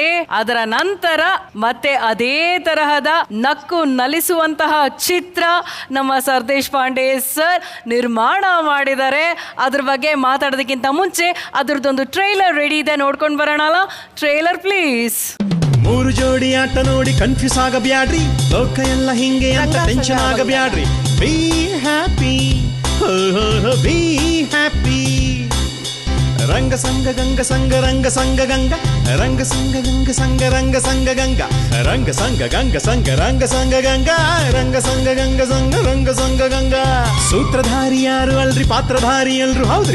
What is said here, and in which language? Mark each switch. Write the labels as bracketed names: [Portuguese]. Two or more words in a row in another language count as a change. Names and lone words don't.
[Kannada] ಅದರ ನಂತರ ಮತ್ತೆ ಅದೇ ತರಹದ ನಕ್ಕು ನಲಿಸುವಂತಹ ಚಿತ್ರ ನಮ್ಮ ಸರ್ದೇಶ್ ಪಾಂಡೆ ಸರ್ ನಿರ್ಮಾಣ ಮಾಡಿದ್ದಾರೆ. ಅದ್ರ ಬಗ್ಗೆ ಮಾತಾಡೋದಕ್ಕಿಂತ ಮುಂಚೆ ಅದ್ರದ್ದೊಂದು ಟ್ರೈಲರ್ ರೆಡಿ ಇದೆ, ನೋಡ್ಕೊಂಡು ಬರೋಣಲ್ಲ. [English] Trailer please. [Kannada] 3 ಜೋಡಿ ಆಟ ನೋಡಿ ಕನ್ಫ್ಯೂಸ್ ಆಗಬ್ಯಾಡ್ರಿ, ಲೋಕ ಎಲ್ಲ ಹಿಂಗೆ ಅಂತ ಟೆನ್ಷನ್ ಆಗಬ್ಯಾಡ್ರಿ. [English] Be happy, be happy. [Kannada] ರಂಗ ಸಂಗ ಗಂಗ ಸಂಗ ರಂಗ ಸಂಗ ಗಂಗ ರಂಗ ಸಂಗ ಗಂಗ ಸಂಗ ರಂಗ ಸಂಗ ಗಂಗ ರಂಗ ಸಂಗ ಗಂಗ ಸಂಗ ರಂಗ ಸಂಗ ಗಂಗ ರಂಗ ಸಂಗ ಗಂಗ ಸಂಗ ರಂಗ ಸಂಗ ಗಂಗ. ಸೂತ್ರಧಾರಿ ಯಾರು ಅಲ್ರಿ, ಪಾತ್ರಧಾರಿ ಎಲ್ರು ಹೌದ್ರಿ.